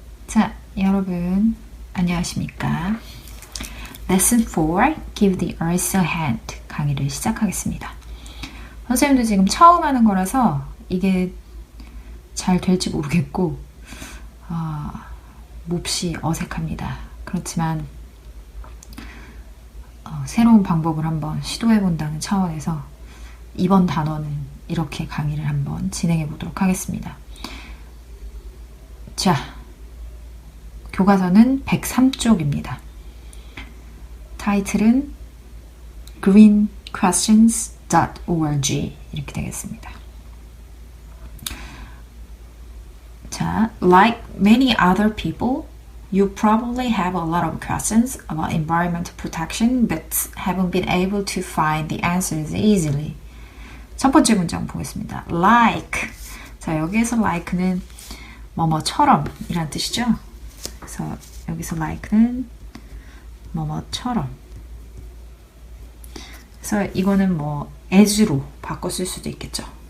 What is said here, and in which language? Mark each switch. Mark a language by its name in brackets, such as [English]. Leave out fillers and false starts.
[Korean] 자, 여러분 안녕하십니까? [English] Lesson 4, Give the Earth a Hand [Korean] 강의를 시작하겠습니다. 선생님도 지금 처음 하는 거라서 이게 잘 될지 모르겠고 몹시 어색합니다. 그렇지만 새로운 방법을 한번 시도해 본다는 차원에서 이번 단어는 이렇게 강의를 한번 진행해 보도록 하겠습니다. 자, 교과서는 103쪽입니다. 타이틀은 greenquestions.org 이렇게 되겠습니다. [English] 자, like many other people, you probably have a lot of questions about environmental protection but haven't been able to find the answers easily. [Korean] 첫 번째 문장 보겠습니다. [English] Like. [Korean] 자, 여기에서 like는 뭐뭐처럼 이란 뜻이죠. 그래서 여기서 like는 뭐뭐처럼. 그래서 이거는 뭐 as로 바꿔 쓸 수도 있겠죠.